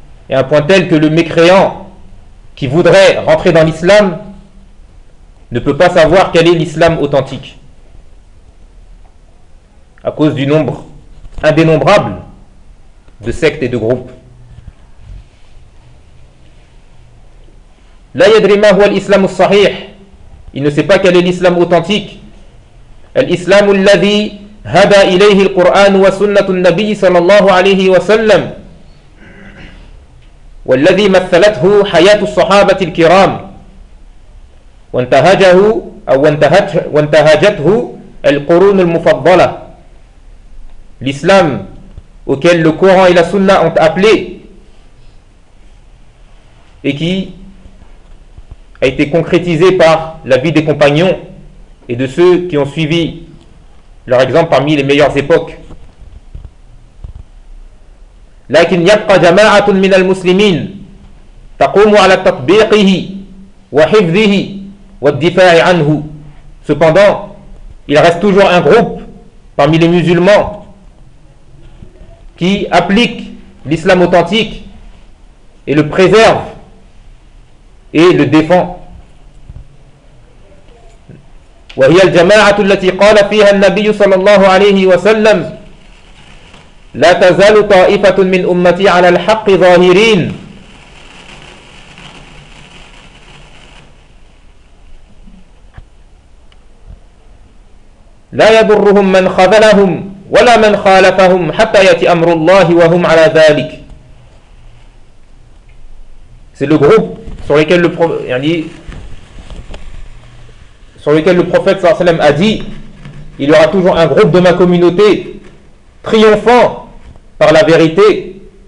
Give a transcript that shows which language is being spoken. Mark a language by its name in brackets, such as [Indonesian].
[French] Et un point tel que le mécréant qui voudrait rentrer dans l'islam ne peut pas savoir quel est l'islam authentique à cause du nombre indénombrable de sectes et de groupes. [Arabic] لا يدري ما هو الإسلام الصحيح. [French] Il ne sait pas quel est l'islam authentique. [Arabic] الإسلام الذي هدى إليه القرآن وسنة النبي صلى الله عليه وسلم والذي مثلته حياة الصحابة الكرام وانتهجه أو وانتهجته القرون المفضلة. [French] L'islam auquel le Coran et la Sunna ont appelé et qui a été concrétisé par la vie des compagnons et de ceux qui ont suivi leur exemple parmi les meilleures époques. [Arabic] لكن يبقى جماعة من المسلمين تقوم على تطبيقه وحفظه والدفاع عنه. [French] Cependant, il reste toujours un groupe parmi les musulmans qui applique l'islam authentique et le préserve et le défend. [Arabic] وهي الجماعة التي قال فيها النبي صلى الله عليه وسلم لا تزال طائفة من أمتي على الحق ظاهرين. لا يضرهم من خذلهم ولا من خالفهم حتى يأتي أمر الله وهم على ذلك. [French] C'est le groupe sur lequel le prophète sallam a dit, il y aura toujours un groupe de ma communauté triomphant par la vérité.